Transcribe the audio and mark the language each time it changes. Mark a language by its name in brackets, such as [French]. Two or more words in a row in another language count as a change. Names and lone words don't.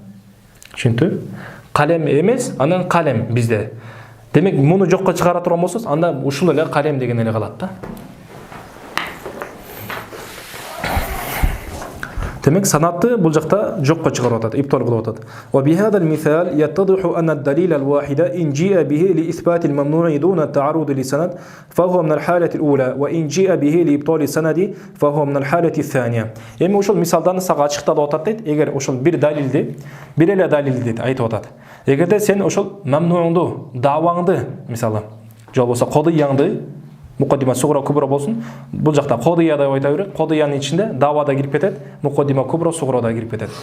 [Kyrgyz] Түшүндү? Калем эмес, анан калем бизде. Демек муну жокко чыгара турган болсоз, анда ушул эле калем деген эле калат да. Демек санатты бул жакта жокко чыгарып атат, иптол кылып атат. [Arabic] وبهذا المثال يتضح أن الدليل الواحد إن جيء به لإثبات الممنوع دون التعرض للسند فهو من الحالة الأولى وإن جيء به لإبطال السند فهو من الحالة الثانية. [Kyrgyz] Эми ошол мисалдан сага ачыкталып атат дейт. Эгер ошол бир далилди, бир эле далилди дейт, айтып атат. Эгерде сен ошол мамнуңду, даваңды, мисалы, же болбосо кодыяңды, [Arabic] مقدمة صغرى كبرى [Kyrgyz] болсун, бул жакта кодыя деп айта берет. Кодыянын ичинде дава да кирип кетет, [Arabic] مقدمة كبرى صغرى [Kyrgyz] да кирип кетет.